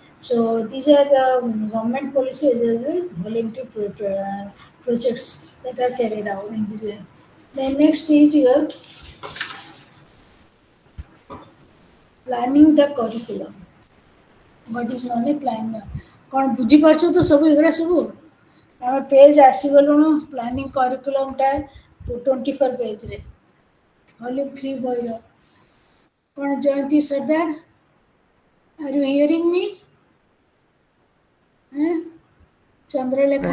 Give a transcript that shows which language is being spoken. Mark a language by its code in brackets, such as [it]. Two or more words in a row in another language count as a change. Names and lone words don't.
[en] So these are the government policies as well, voluntary projects that are carried out in this area. Then next is your planning the curriculum. What is [or] ମାନେ ପ୍ଲାନ୍ କ'ଣ ବୁଝିପାରୁଛ ତ ସବୁ ଏଗୁଡ଼ା ସବୁ ଆମେ ପେଜ୍ ଆସିଗଲୁଣୁ ପ୍ଲାନିଂ କରିକୁଲମଟା 24 ପେଜ୍ରେ ଭଲ୍ୟୁମ୍ 3 ବହିର କ'ଣ ଜୟନ୍ତୀ ସର୍ଦ୍ଦାର [en] are you hearing me [or] ଚନ୍ଦ୍ରଲେଖା